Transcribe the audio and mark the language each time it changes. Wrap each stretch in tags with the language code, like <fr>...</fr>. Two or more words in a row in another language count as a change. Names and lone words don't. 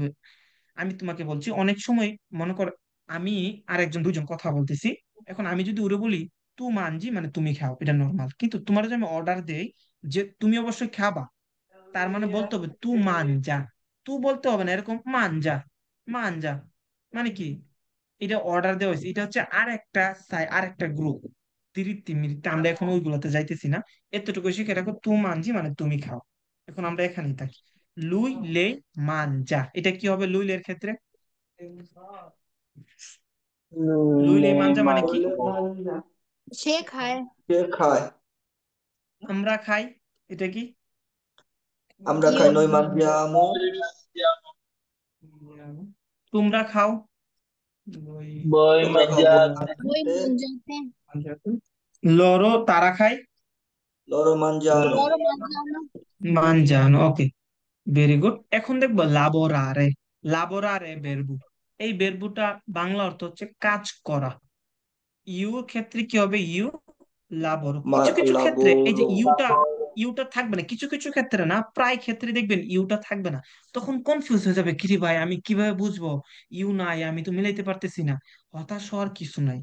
<bn>আমি তোমাকে বলছি অনেক সময়, মনে কর আমি আর একজন দুজন কথা বলতেছি, এখন আমি যদি ওরে বলি</bn> <it>tu mangi</it> <bn>মানে তুমি খাও, এটা নর্মাল, কিন্তু তোমার যদি আমি অর্ডার দেই যে তুমি অবশ্যই খাবা, তার মানে বলতে হবে</bn> <it>tu mangia,</it> <bn>তু বলতে হবে না, এরকম মানজা, মানজা মানে কি, এটা অর্ডার দেওয়া হয়েছে, এটা হচ্ছে আর একটা গ্রুপ, তিরিত্তি মিরিত্তি, আমরা এখন ওইগুলোতে যাইতেছি না, এতটুকু শিখে রাখো,</bn> <it>tu mangi</it> <bn>মানে তুমি খাও। এখন আমরা এখানেই থাকি,</bn> <it>lui lei mangia,</it> <bn>এটা কি হবে লুইলের ক্ষেত্রে,</bn> <it>lui lei mangia</it> <bn>মানে কি, shake hai, che খায়, আমরা খাই, এটা কি, আমরা</bn> <it>io,</it> <bn>খাই,</bn> <it>noi mangiamo,</it> <bn>তোমরা খাও, তোমরা খাও,</bn> <it>voi voi mangiate, mangiate,</it> <bn>লরো তারা খায়,</bn> <it>loro mangiano, loro mangiano,</it> <bn>মানজানো, ওকে, ভেরি গুড। এখন দেখবো লাবোরারে, লাবোরারে বেরবু, এই বেরবুটা বাংলা অর্থ হচ্ছে কাজ করা, ইউর ক্ষেত্রে কি হবে,</bn> <it>io lavoro, ma</it> <bn>কিছু কিছু ক্ষেত্রে এই যে</bn> <it>lavoro,</it> <bn>ইউটা থাকবে না, কিছু কিছু ক্ষেত্রে না, প্রায় ক্ষেত্রে দেখবেন ইউটা থাকবে না, তখন কনফিউজ হয়ে যাবে, কিরে ভাই আমি কিভাবে বুঝবো, ইউ নাই, আমি তো মিলাইতে পারতেছি না, হতাশ হওয়ার কিছু নাই।</bn>